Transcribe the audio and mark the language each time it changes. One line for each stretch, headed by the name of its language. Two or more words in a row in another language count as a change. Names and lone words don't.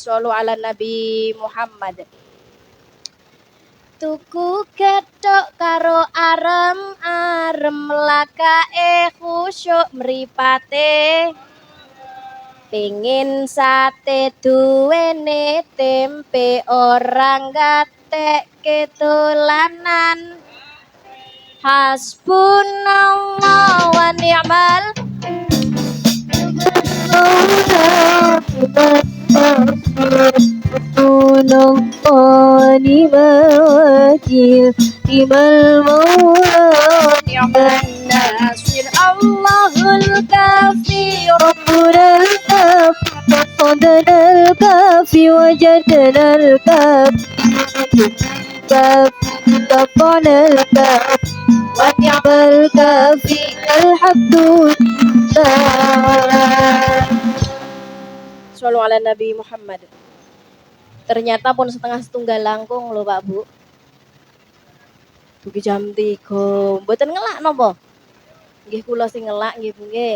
Arabic: صلوا على نبي محمد.
Javanese: Tuku gethuk karo arem-arem lakae khusyuk mripate. Pengin sate duwene tempe orang gatekke dolanan.
Arabic: حسبنا الله ونعم الوكيل نعم المولى نعم النصير الله الكافي ربنا الكافي قصدنا الكافي وجدنا الكافي كفانا الكافي ونعم الكافي الحمد لله. صلوا على نبي محمد.
Javanese: Ternyata pun setengah langkung lho Pak Bu. Dugi jam 3. Mboten ngelak napa? Nggih kula sing ngelak nggih Bu nggih.